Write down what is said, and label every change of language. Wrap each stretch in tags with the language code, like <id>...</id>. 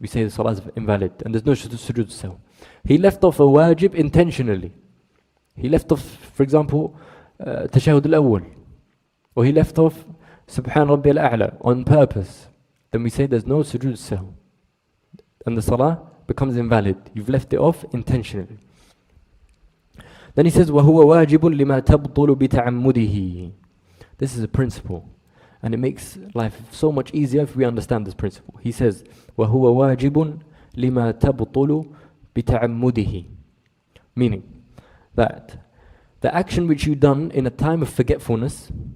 <en>We say the salah is invalid and there's no sujood sahw. He left off a wajib intentionally. He left off, for example, tashahhud al-awwal. Or he left off Subhan Rabbi al-A'la on purpose. Then we say there's no sujood sahw. And the salah becomes invalid. You've left it off intentionally. Then he says,</en> <ar>وَهُوَ وَاجِبٌ لِمَا تَبْطُلُ بِتَعَمُّدِهِ.</ar> <en>This is a principle. And it makes life so much easier if we understand this principle. He says,</en> <ar>وَهُوَ وَاجِبٌ لِمَا تَبْطُلُ بِتَعَمُّدِهِ.</ar> <en>Meaning that the action which you done in a time of forgetfulness,</en>